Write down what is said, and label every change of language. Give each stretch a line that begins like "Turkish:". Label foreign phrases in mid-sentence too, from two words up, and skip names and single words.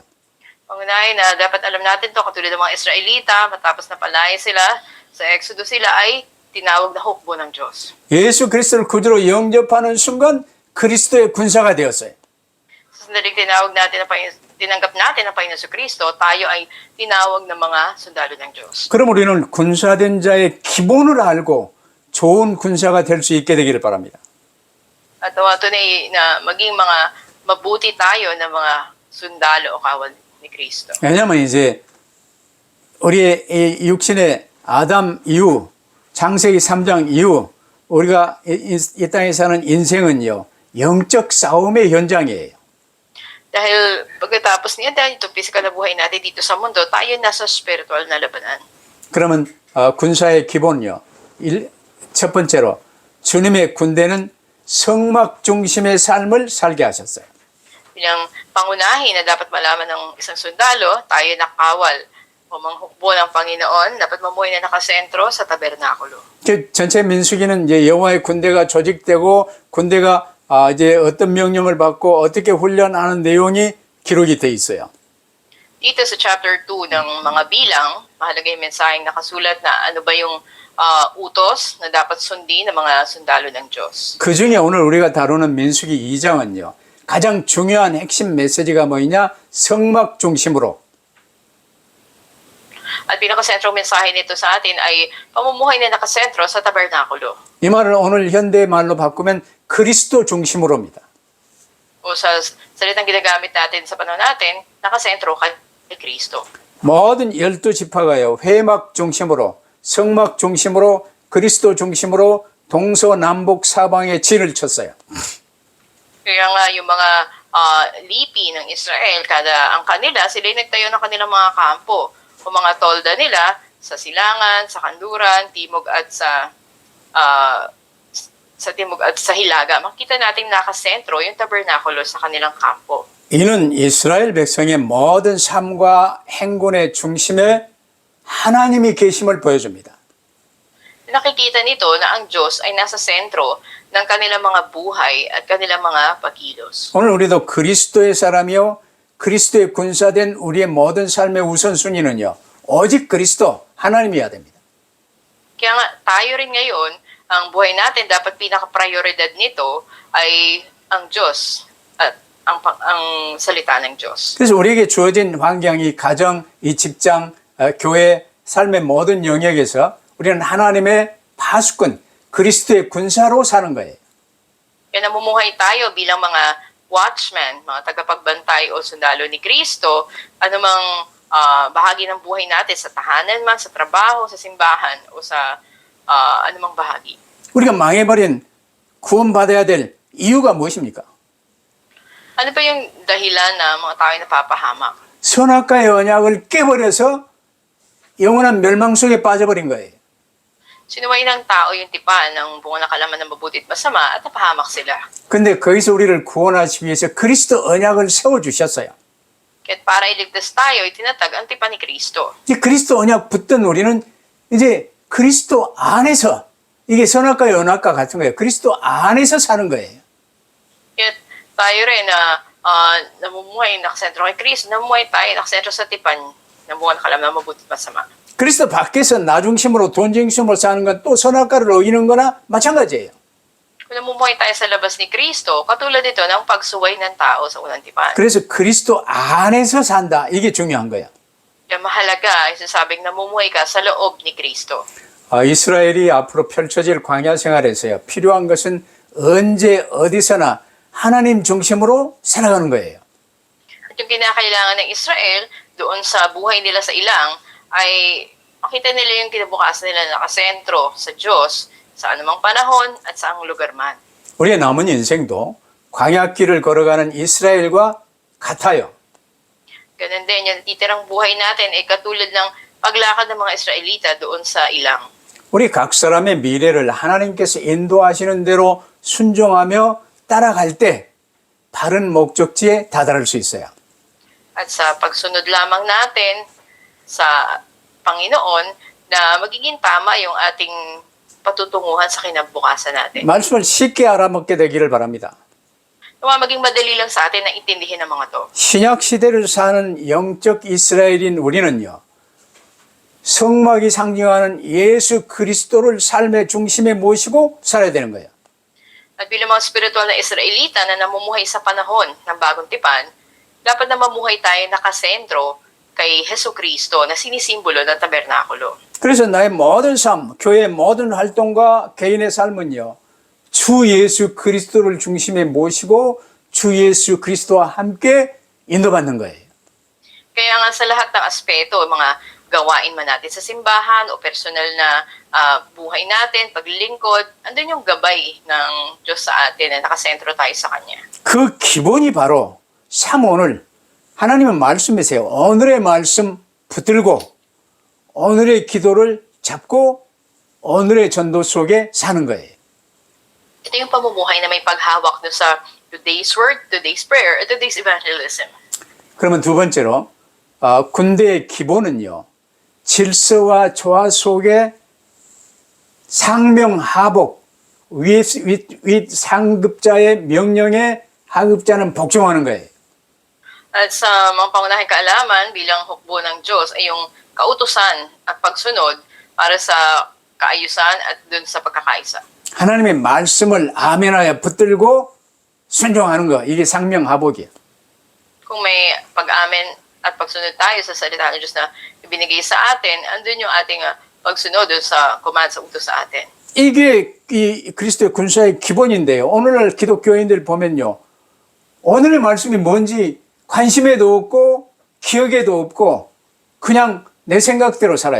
Filipino: Pangunahin na dapat alam natin to katulad ng mga Israelita, matapos na palaya sila, sa Exodus sila ay tinawag na hukbo ng Diyos.
Korean: 예수 그리스도를 구주로 영접하는 순간 그리스도의 군사가 되었어요.
Filipino: Sa sandaling tinanggap natin ang Panginoon sa Kristo, tayo ay tinawag ng mga sundalo ng Diyos.
Korean: 그럼 우리는 군사된 자의 기본을 알고 좋은 군사가 될 수 있게 되기를 바랍니다.
Filipino: At tunay na maging mga mabuti tayo ng mga sundalo o kawal ni Kristo.
Korean: 왜냐하면 이제 우리의 이 육신의 아담 이후 창세기 3장 이후 우리가 이 땅에 사는 인생은요 영적 싸움의 현장이에요.
Filipino: Dahil pagkatapos niya, dahil ito physical na buhay natin dito sa mundo, tayo nasa spiritual na labanan.
Korean: 그러면 군사의 기본요. 첫 번째로 주님의 군대는 성막 중심의 삶을 살게 하셨어요.
Filipino: Bilang pangunahin na dapat malaman ng isang sundalo, tayo nakawal o manghukbo ng Panginoon, dapat mamuhay na nakasentro sa tabernakulo.
Korean: 전체 민수기는 이제 여호와의 군대가 조직되고 군대가 이제 어떤 명령을 받고 어떻게 훈련하는 내용이 기록이 돼 있어요.
Filipino: Dito sa chapter 2 ng mga bilang, mahalaga yung mensaheng nakasulat na ano ba yung utos na dapat sundin ng mga sundalo ng Diyos.
Korean: 그 중에 오늘 우리가 다루는 민수기 2장은요. 가장 중요한 핵심 메시지가 뭐냐? 성막 중심으로.
Filipino: At pinakasentrong mensahe nito sa atin ay pamumuhay na nakasentro sa tabernakulo.
Korean: 이 말을 오늘 현대 말로 바꾸면 그리스도 중심으로입니다.
Filipino: O sa salitang ginagamit natin sa panahon natin, nakasentro kay Kristo.
Korean: 모든 12지파가요. 회막 중심으로, 성막 중심으로, 그리스도 중심으로 동서남북 사방에 진을 쳤어요.
Filipino: Kaya nga yung mga lipi ng Israel, ang kanila, sila nagtayo ng kanilang mga kampo o mga tolda nila sa silangan, sa kanluran, timog at sa timog at sa hilaga. Makita natin nakasentro yung tabernakulo sa kanilang kampo.
Korean: 이는 이스라엘 백성의 모든 삶과 행군의 중심에 하나님이 계심을 보여줍니다.
Filipino: Nakikita nito na ang Diyos ay nasa sentro ng kanilang mga buhay at kanilang mga pagkilos.
Korean: 오늘 우리도 그리스도의 사람이요 그리스도의 군사된 우리의 모든 삶의 우선순위는요 오직 그리스도 하나님이어야 됩니다.
Filipino: Kaya nga, tayo rin ngayon, ang buhay natin, dapat pinaka-prioridad nito ay ang Diyos at ang salita ng Diyos.
Korean: 그래서 우리에게 주어진 환경, 이 가정, 이 직장, 교회, 삶의 모든 영역에서 우리는 하나님의 파수꾼, 그리스도의 군사로 사는 거예요.
Filipino: Kaya namumuhay tayo bilang mga watchman, mga tagapagbantay o sundalo ni Kristo, anumang bahagi ng buhay natin, sa tahanan man, sa trabaho, sa simbahan, o sa anumang bahagi.
Korean: 우리가 망해버린 구원받아야 될 이유가 무엇입니까?
Filipino: Ano pa yung dahilan na mga tao ay napapahamak?
Korean: 선악과의 언약을 깨버려서 영원한 멸망 속에 빠져버린 거예요.
Filipino: Sinuway ng tao yung tipan ng bunga na kalaman ng mabuti at masama at napahamak sila.
Korean: 근데 거기서 우리를 구원하시기 위해서 그리스도 언약을 세워주셨어요.
Filipino: Kaya't para iligtas tayo, itinatag ang tipan ni Kristo.
Korean: 이 그리스도 언약 붙든 우리는 이제 그리스도 안에서 이게 선악과의 언약과 같은 거예요. 그리스도 안에서 사는 거예요.
Filipino: Kaya't tayo rin na namumuhay nakasentro kay Kristo, namumuhay tayo nakasentro sa tipan ng bunga na kalaman ng mabuti at masama.
Korean: 그리스도 밖에서 나 중심으로 돈 중심으로 사는 건 또 선악과를 어기는 거나 마찬가지예요.
Filipino: Kung namumuhay tayo sa labas ni Kristo, katulad ito ng pagsuway ng tao sa unang tipan.
Korean: 그래서 그리스도 안에서 산다. 이게 중요한 거예요.
Filipino: Kaya mahalaga ay sasabing namumuhay ka sa loob ni Kristo.
Korean: 이스라엘이 앞으로 펼쳐질 광야 생활에서요. 필요한 것은 언제 어디서나 하나님 중심으로 살아가는 거예요.
Filipino: At yung kinakailangan ng Israel doon sa buhay nila sa ilang ay makita nila yung kinabukasan nila na nakasentro sa Diyos sa anumang panahon at sa ang lugar man.
Korean: 우리의 남은 인생도 광야길을 걸어가는 이스라엘과 같아요.
Filipino: Ganun din, yung titirang buhay natin ay katulad ng paglakad ng mga Israelita doon sa ilang.
Korean: 우리 각 사람의 미래를 하나님께서 인도하시는 대로 순종하며 따라갈 때 바른 목적지에 다다를 수 있어요.
Filipino: At sa pagsunod lamang natin sa Panginoon na magiging tama yung ating patutunguhan sa kinabukasan natin.
Korean: 말씀을 쉽게 알아먹게 되기를 바랍니다.
Filipino: Nawa maging madali lang sa atin na intindihin ang mga to.
Korean: 신약 시대를 사는 영적 이스라엘인 우리는요. 성막이 상징하는 예수 그리스도를 삶의 중심에 모시고 살아야 되는 거예요.
Filipino: At bilang mga spiritual na Israelita na namumuhay sa panahon ng bagong tipan, dapat na mamuhay tayo nakasentro kay Hesus Kristo na sinisimbolo ng tabernakulo.
Korean: 그래서 나의 모든 삶, 교회의 모든 활동과 개인의 삶은요. 주 예수 그리스도를 중심에 모시고 주 예수 그리스도와 함께 인도받는 거예요.
Filipino: Kaya nga sa lahat ng aspeto, mga gawain man natin sa simbahan o personal na buhay natin, paglilingkod, andun yung gabay ng Diyos sa atin na nakasentro tayo sa Kanya.
Korean: 그 기본이 바로 참 오늘 하나님은 말씀이세요. 오늘의 말씀 붙들고 오늘의 기도를 잡고 오늘의 전도 속에 사는 거예요.
Filipino: Ito yung pamumuhay na may paghawak no sa
English: today's word, today's prayer,
Filipino: at
English: today's evangelism.
Korean: 그러면 두 번째로 군대의 기본은요. 질서와 조화 속에 상명하복, 윗 상급자의 명령에 하급자는 복종하는 거예요.
Filipino: At sa mga pangunahing kaalaman bilang hukbo ng Diyos ay yung kautusan at pagsunod para sa kaayusan at dun sa pagkakaisa.
Korean: 하나님의 말씀을 아멘하여 붙들고 순종하는 거 이게 상명하복이에요.
Filipino: Kung may pag-amen at pagsunod tayo sa salita ng Diyos na ibinigay sa atin, andun yung ating pagsunod dun sa command sa utos sa atin.
Korean: 이게 이 그리스도의 군사의 기본인데요. 오늘날 기독교인들 보면요. 오늘의 말씀이 뭔지 관심에도 없고 기억에도 없고 그냥 내 생각대로 살아요.